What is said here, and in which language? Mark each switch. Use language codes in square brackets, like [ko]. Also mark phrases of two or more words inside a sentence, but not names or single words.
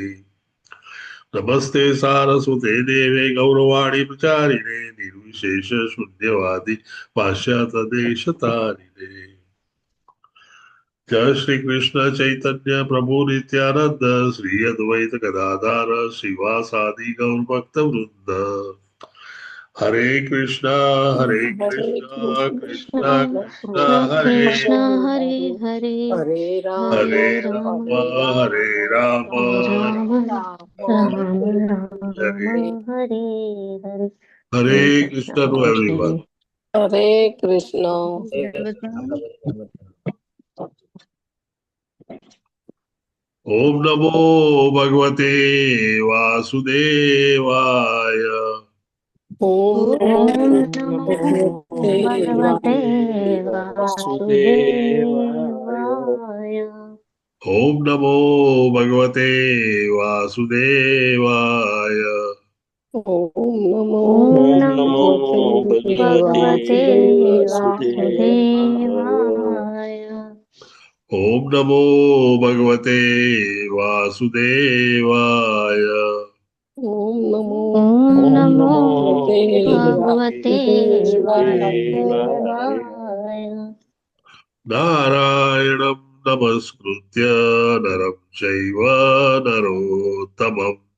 [sa] नमस्ते सारस्वते देवे गौरवाणी प्रचारिणे निर्विशेष शून्यवादी पाश्चातदेशतारिणे. जय श्री कृष्ण चैतन्य प्रभु नित्यानंद श्री अद्वैत गदाधर श्रीवासादि गौर भक्त वृंद. हरे कृष्णा कृष्णा कृष्णा हरे कृष्ण हरे हरे हरे राम हरे राम राम राम राम राम हरे हरे हरे. [en] हरे कृष्णा to everyone. [sa] हरे कृष्ण. ओम नमो भगवते वासुदेवाय. ओम नमो भगवते वासुदेवाय. ओम नमो भगवते वासुदेवाय. ओम नमो भगवते वासुदेवाय. ઓમ નમો ભગવતે વાસુદેવાય. ઓમ નમો ઓમ નમો ભગવતે ભગવતે વાસુદેવાય. વાસુદેવાય. નારાયણં નમસ્કૃત્ય નરં ચૈવ નરોત્તમં.